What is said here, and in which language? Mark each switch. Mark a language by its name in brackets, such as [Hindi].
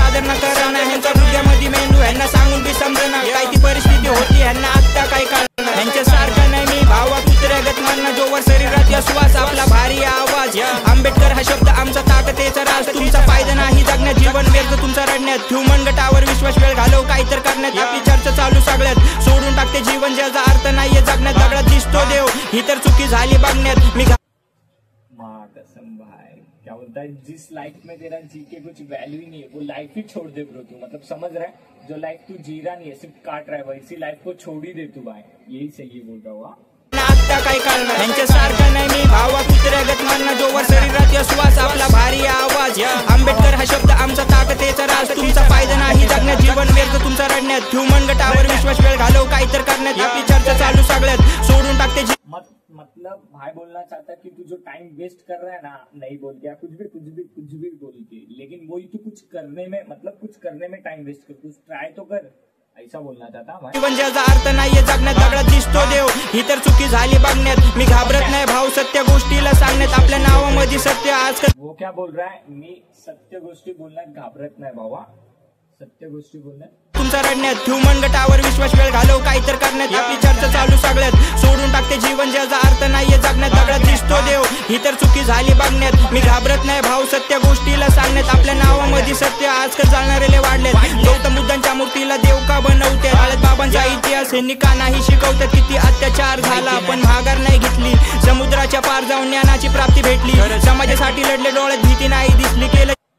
[Marathi] सादर न करणं ह्यांच्या हृदयामध्ये मेंदू ह्यांना सांगून बी समजणं काय ती परिस्थिती होती ह्यांना आता काय कळणार ह्यांच्या सारखं नाही मी भावा कुत्र्यागत म्हणणं जोवर शरीरात श्वास आपला भारी आवाज आंबेडकर हा शब्द आमचा ताकदीचा राज तुमचा फायदा नाही जगण्यात जीवन व्यर्थ तुमचा रडण्यात ह्युमन गटावर विश्वास वेळ घालव काही तर करण्यात आपली चर्चा चालू सगळ्यात सोडून टाकते जीवन ज्याचा अर्थ नाहीये जगण्यात दगडात दिसतो देव ही तर चुकी झाली बघण्यात मी [Hindi] माँ कसम भाई क्या बोलता है जिस लाइफ में तेरा जी के कुछ वैल्यू ही नहीं है वो लाइफ ही छोड़ दे ब्रो तू मतलब समझ रहा है जो लाइफ तू जी रहा नहीं है सिर्फ काट रहा है वैसी लाइफ को छोड़ ही दे तू भाई यही सही बोल रहा हुआ. [Marathi] आता काय कळणार ह्यांच्या सारखं नाही मी भावा कुत्र्यागत म्हणणं जोवर शरीरात श्वास आपला भारी आवाज आंबेडकर हा शब्द आमचा ताकदीचा राज तुमचा फायदा नाही जगण्यात जीवन व्यर्थ तुमचा रडण्यात ह्युमन गटावर विश्वास वेळ घालव काही तर करण्यात आपली चर्चा चालू सगळ्यात सोडून टाकते [Hindi] मतलब भाई बोलना चाहता कि तू जो टाइम वेस्ट कर रहा है ना नहीं बोल के कुछ भी बोल के लेकिन वही तू कुछ करने में मतलब कुछ करने में टाइम वेस्ट कर कुछ ट्राई तो कर ऐसा बोलना चाहता भाई. [Marathi] जीवन ज्याचा अर्थ नाहीये जगण्यात दगडात दिसतो देव ही तर चुकी झाली बघण्यात मी घाबरत नाही भाऊ सत्य गोष्टीला सांगण्यात आपल्या नावामध्ये सत्य आज [Hindi] वो क्या बोल रहा है [Marathi] मी सत्य गोष्टी बोलण्यात घाबरत नाही भावा सत्य गोष्टी बोलण्यात तुमचा रडण्यात ह्युमन गटावर विश्वास वेळ घालव काही तर करण्यात आपली चर्चा चालू सगळ्यात सोडून टाकते जीवन ज्याचा अर्थ नाहीये जगण्यात दगडात दिसतो देव ही तर चुकी झाली बघण्यात मी घाबरत नाही भाऊ सत्य गोष्टीला सांगण्यात आपल्या नावामध्ये सत्य आजकाल जाणारे वाढले गौतम बुद्धांच्या मूर्तीला देव का बनवते आळत बाबांचा इतिहास हे का नाही शिकवतात किती अत्याचार झाला पण माघार नाही घेतली समुद्राच्या पार जाऊन ज्ञानाची प्राप्ती भेटली समाजासाठी लढले डोळ्यात भीती नाही दिसली केलं